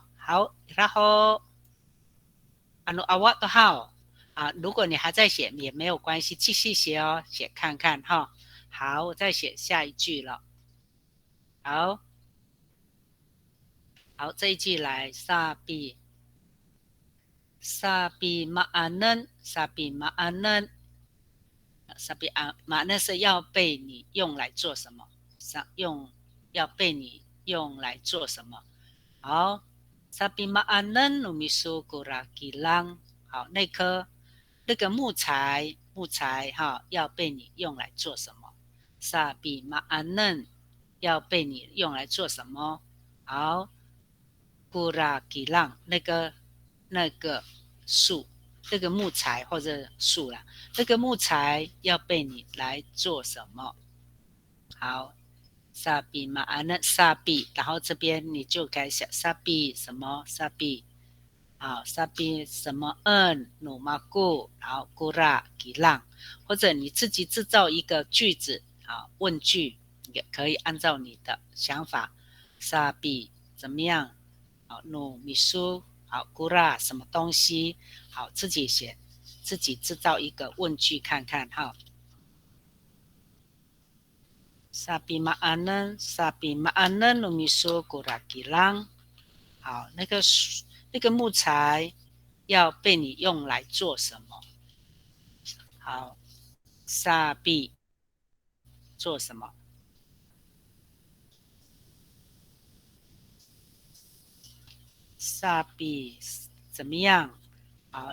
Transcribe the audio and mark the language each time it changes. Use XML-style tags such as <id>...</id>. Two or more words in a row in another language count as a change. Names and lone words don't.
<zh>好，然后awak都好如果你还在写也没有关系，继续写哦，写看看哈。好，我再写下一句了。好，这一句来 ，</zh> <ami>sabi ma'anen， sabi ma'anen， sabi ma'anen</ami> <zh>是要被你用来做什么？要被你用来做什么？</zh> <ami>好 ，sabi ma'anen numisu guragilang，</ami> <zh>好，那个木材哈，要被你用来做什么 ？</zh> <ami>sabi ma'anen</ami> <zh>要被你用来做什么？好 ，guragilang 那个树，那个木材或者树啦，那个木材要被你来做什么？</zh> <ami>好。sabi ma'anen sabi，</ami> <zh>然后这边你就该写 sabi 什么 sabi， 好 sabi 什么numaku， 然</zh> <ami>后 gura gilang，</ami> <zh>或者你自己制造一个句子问句也可以按照你的想法 sabi 怎么样numisu 好 gura 什么东西，好自己写，自己制造一个问句看看哈。</zh> <ami>sabi ma'anen numisu guragilang，</ami> <zh>好， 那个木材要被你用来做什么？好，萨比做什么？萨比怎么样啊？</zh>